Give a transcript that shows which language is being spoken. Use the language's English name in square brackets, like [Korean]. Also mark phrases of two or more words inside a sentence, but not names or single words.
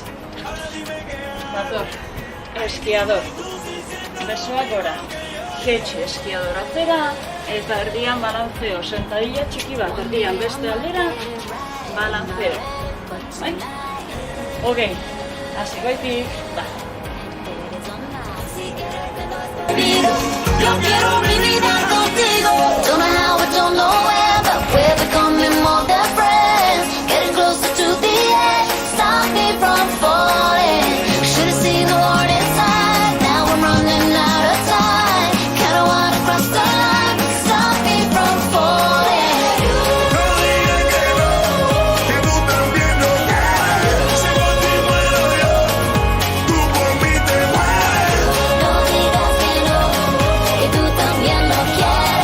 [Basque] Dator. Eskiador. Besoak gora. Jetxe eskiador atzera. Eta erdian balantzeo. Sentadilla txiki bat. Erdian beste aldera. Balantzeo. Bai? Hogei. Hasikoitik. Ba. [Spanish] Yo quiero mi vida contigo. [English] Don't know how, I don't know where, but we're becoming more than friends. Getting closer to the edge, stop me from falling. Should've seen the warning sign. Now I'm running out of time. Kinda wanna cross the line, stop me from falling. [Spanish] No digas que no, que tú también lo quieres. Si por ti muero yo, tú por mí te mueres. No digas que no, que tú también lo quieres.